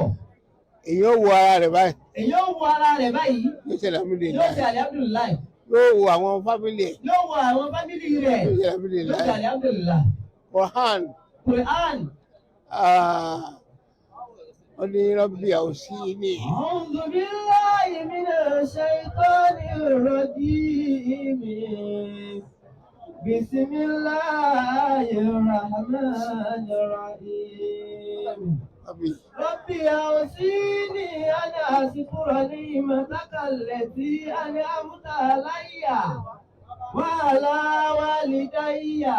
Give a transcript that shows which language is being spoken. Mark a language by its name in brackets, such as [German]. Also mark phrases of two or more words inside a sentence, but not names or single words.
[Yoruba] Èyàn wo ara rẹ̀ báyìí. Èyàn wo ara rẹ̀ báyìí. Yóò ṣe alhamdulillah. Yóò ṣe alhamdulillah. Yóò wo àwọn fámìlì ẹ̀. Yóò wo àwọn fámìlì rẹ̀. Yóò ṣe alhamdulillah. Yóò ṣe alhamdulillah. Quran. Quran. Ó ní [Arabic] رب أوزعني. أعوذ بالله من الشيطان الرجيم. بسم الله الرحمن الرحيم. رب أوزعني أن أشكر نعمتك التي أنعمت علي وعلى والدي.